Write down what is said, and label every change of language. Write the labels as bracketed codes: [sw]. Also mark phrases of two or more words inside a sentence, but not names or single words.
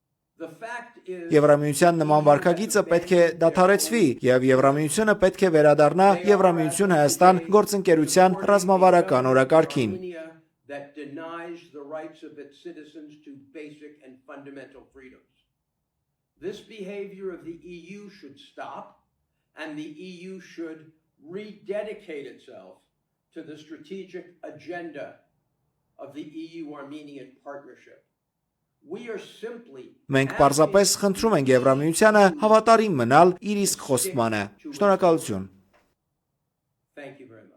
[hy] Եվրամիության նման վարքագիծը պետք է դադարեցվի եւ Եվրամիությունը պետք է վերադառնա Եվրամիություն Հայաստան գործընկերության ռազմավարական օրակարգին։ [en] That denies the rights of its citizens to basic and fundamental freedoms. This behavior of the EU should stop, and the EU should rededicate itself to the strategic agenda of the EU-Armenian partnership. We are simply [hy] Մենք պարզապես խնդրում ենք Եվրամիությանը հավատարիմ մնալ իր իսկ խոստմանը։ Շնորհակալություն։ [en] Thank you.